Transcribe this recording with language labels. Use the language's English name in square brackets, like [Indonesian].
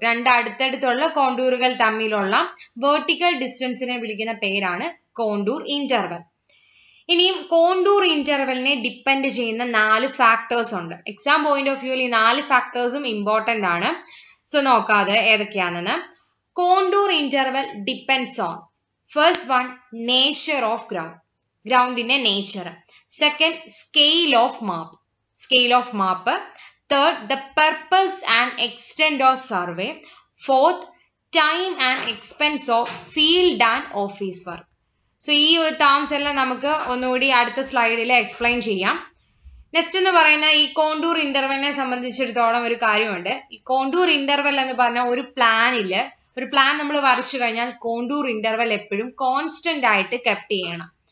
[Malayalam] രണ്ട് അടുത്തടുത്തുള്ള കോണ്ടൂറുകൾ തമ്മിലുള്ള വെർട്ടിക്കൽ ഡിസ്റ്റൻസിനെ വിളിക്കുന്ന പേരാണ് കോണ്ടൂർ ഇന്റർവൽ. ഇനിയും കോണ്ടൂർ ഇന്റർവെലിനെ ഡിപ്പെൻഡ് ചെയ്യുന്ന 4 ഫാക്ടേഴ്സ് ഉണ്ട്. എക്സാം പോയിന്റ് ഓഫ് വ്യൂവിൽ ഈ 4 ഫാക്ടേഴ്സും ഇമ്പോർട്ടന്റ് ആണ്. സോ നോക്കാതെ ഏതൊക്കെയാണെന്ന്. [English] Contour interval depends on first one nature of ground in a nature. Second, scale of map. Third, the purpose and extent of survey. Fourth, time and expense of field and office work. [Malayalam] So ഈ terms എല്ലാം നമുക്ക് ഒന്നുകൂടി അടുത്ത സ്ലൈഡിൽ explain ചെയ്യാം. Next എന്ന് പറയുന്ന ഈ കോണ്ടൂർ ഇന്റർവെലിനെ സംബന്ധിച്ചിടത്തോളം ഒരു കാര്യമുണ്ട്. ഈ കോണ്ടൂർ ഇന്റർവെൽ എന്ന് പറഞ്ഞ ഒരു പ്ലാൻ നമ്മൾ വരച്ചു കഴിഞ്ഞാൽ കോണ്ടൂർ ഇന്റർവെൽ എപ്പോഴും കോൺസ്റ്റന്റ് ആയിട്ട് കെപ്റ്റ് ചെയ്യണം.